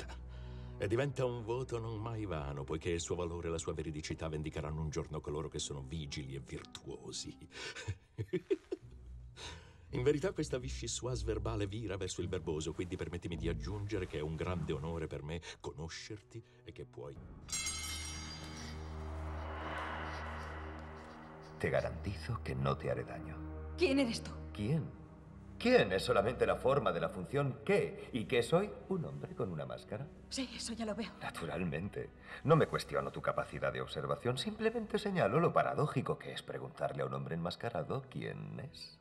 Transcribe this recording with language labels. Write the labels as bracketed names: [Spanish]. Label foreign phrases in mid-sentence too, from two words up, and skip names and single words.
[Italian] E diventa un voto non mai vano, poiché il suo valore e la sua veridicità vendicheranno un giorno coloro che sono vigili e virtuosi. In verità questa vichyssoise verbale vira verso il verboso, quindi permettimi di aggiungere che è un grande onore per me conoscerti e che puoi... [Spanish] Te garantizo que no te haré daño. ¿Quién eres tú? ¿Quién? ¿Quién es solamente la forma de la función qué? ¿Y qué soy? ¿Un hombre con una máscara? Sí, eso ya lo veo. Naturalmente. No me cuestiono tu capacidad de observación, simplemente señalo lo paradójico que es preguntarle a un hombre enmascarado quién es.